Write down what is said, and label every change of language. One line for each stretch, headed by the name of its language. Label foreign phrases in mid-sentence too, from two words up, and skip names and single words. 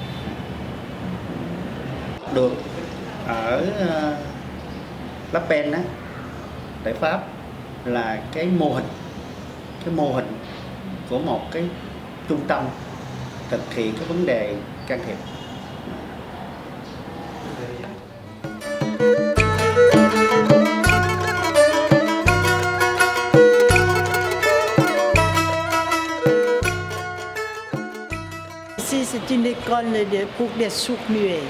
Vietnamese: Được ở Lapen á, tại Pháp là cái mô hình của một cái trung tâm thực hiện các vấn đề can thiệp.
French: Ici, c'est une école pour les sourds-muets.